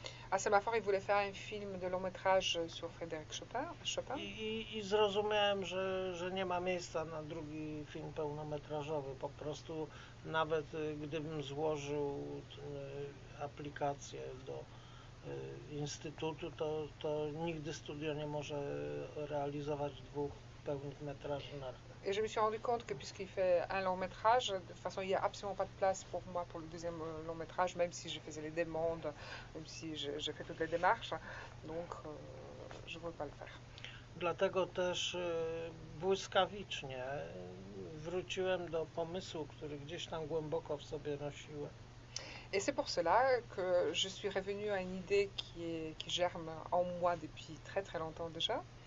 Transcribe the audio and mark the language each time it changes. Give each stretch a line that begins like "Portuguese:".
French: A Semafor il voulait faire un film de long métrage sur Frédéric Chopin.
Polish: I zrozumiałem, że nie ma miejsca na drugi film pełnometrażowy. Po prostu nawet gdybym złożył aplikację do instytutu, to nigdy studio nie może realizować dwóch pełnych metraży na raz.
French: Et je me suis rendu compte que puisqu'il fait un long métrage, de toute façon, il n'y a absolument pas de place pour moi pour le deuxième long métrage, même si je faisais les demandes, même si j'ai fait toutes les démarches. Donc, je ne veux pas le faire.
Polish: Dlatego też błyskawicznie wróciłem do pomysłu, który gdzieś tam głęboko w sobie nosiłem.
French: Et c'est pour cela que je suis revenu à une idée qui germe en moi depuis très très longtemps déjà.